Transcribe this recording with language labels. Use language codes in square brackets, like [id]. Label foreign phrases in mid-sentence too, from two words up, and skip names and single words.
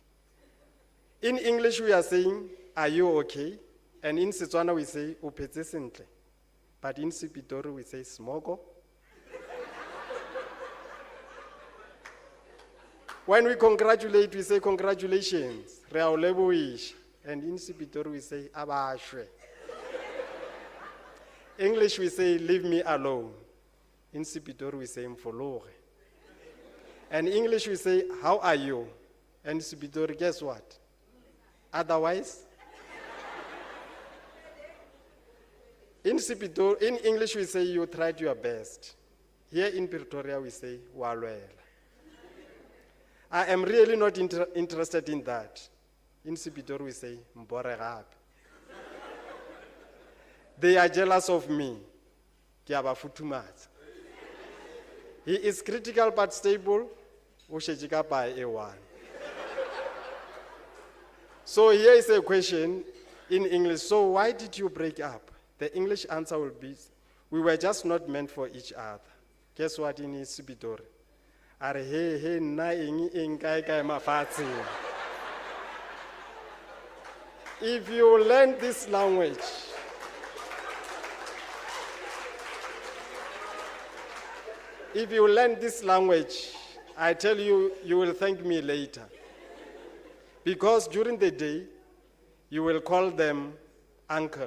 [en] In English, we are saying, are you okay? And in Setswana, we say, [tn] upetse sentle. [en] But in Sepitori, we say, smogo. When we congratulate, we say, congratulations. [nso] Re a o leboiša. [en] And in Sepitori, we say, abashwe. English, we say, leave me alone. In Sepitori, we say, mfologe. And English, we say, how are you? And Sepitori, guess what? Otherwise, in English, we say, you tried your best. Here in Pretoria, we say, walwela. I am really not interested in that. In Sepitori, we say, [nso] mbore gape. [en] They are jealous of me. [nso] Ke a ba futhumatsa. [en] He is critical but stable. [nso] O šetše ka pae A1. [en] So here is a question in English. So why did you break up? The English answer will be, we were just not meant for each other. Guess what in Sepitori? [nso] Are he na eng kae kae mafatsheng. [en] If you learn this language, I tell you, you will thank me later. Because during the day, you will call them uncle.